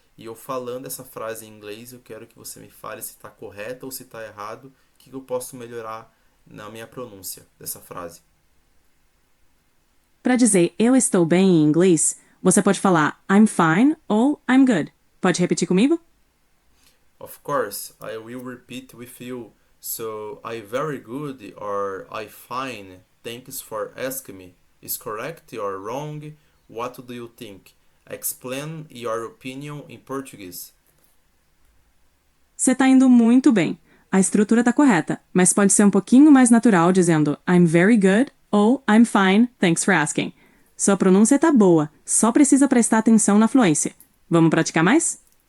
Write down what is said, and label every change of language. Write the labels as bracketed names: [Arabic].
[Portuguese] E eu falando essa frase em inglês, eu quero que você me fale se está correto ou se está errado, o que eu posso melhorar na minha pronúncia dessa frase. Para dizer eu estou bem em inglês, você pode falar [English] I'm fine [Portuguese] ou [English] I'm good. [Portuguese] Pode repetir comigo? [English] Of course, I will repeat with you. So, I very good or I fine. Thanks for asking me. Is correct or wrong? What do you think? Explain your opinion in Portuguese. [Portuguese] Você está indo muito bem. A estrutura está correta, mas pode ser um pouquinho mais natural dizendo [English] I'm very good [Portuguese] ou [English] I'm fine, thanks for asking. [Portuguese] Sua pronúncia está boa, só precisa prestar atenção na fluência. Vamos praticar mais?